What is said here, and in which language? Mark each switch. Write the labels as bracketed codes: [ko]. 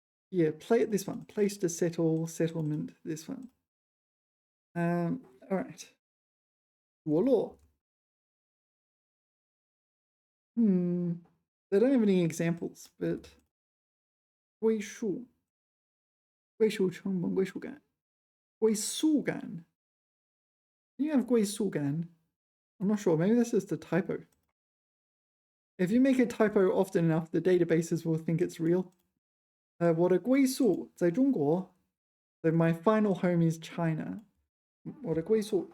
[en] Yeah, this one. Place to settle, settlement, this one. All right. 着落. They don't have any examples, but [zh] 归属，归属成本，归属感，归宿感。 [en] You have 归宿感. I'm not sure. Maybe that's just a typo. If you make a typo often enough, the databases will think it's real. [zh] 我的归宿在中国. [en] So my final home is China. [zh] 我的归宿.